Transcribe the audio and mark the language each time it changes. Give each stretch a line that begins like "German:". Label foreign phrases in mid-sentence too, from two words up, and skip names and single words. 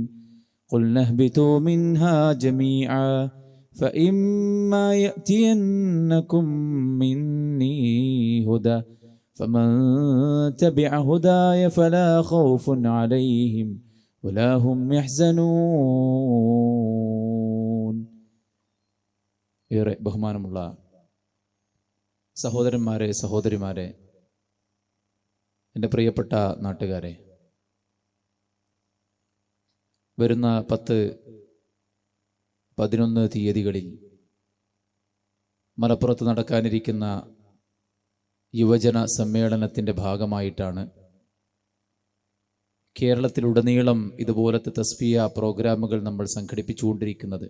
Arabic: قلنا اهبطوا منها جميعا فإما يأتينكم مني هدى فمن تبع هداي فلا خوف عليهم ولا هم يحزنون.
Malayalam: ഏറെ ബഹുമാനമുള്ള സഹോദരന്മാരെ, സഹോദരിമാരെ, എൻ്റെ പ്രിയപ്പെട്ട നാട്ടുകാരെ, വരുന്ന 10-11 തീയതികളിൽ മലപ്പുറത്ത് നടക്കാനിരിക്കുന്ന യുവജന സമ്മേളനത്തിൻ്റെ ഭാഗമായിട്ടാണ് കേരളത്തിലുടനീളം ഇതുപോലത്തെ തസ്ബിയ പ്രോഗ്രാമുകൾ നമ്മൾ സംഘടിപ്പിച്ചുകൊണ്ടിരിക്കുന്നത്.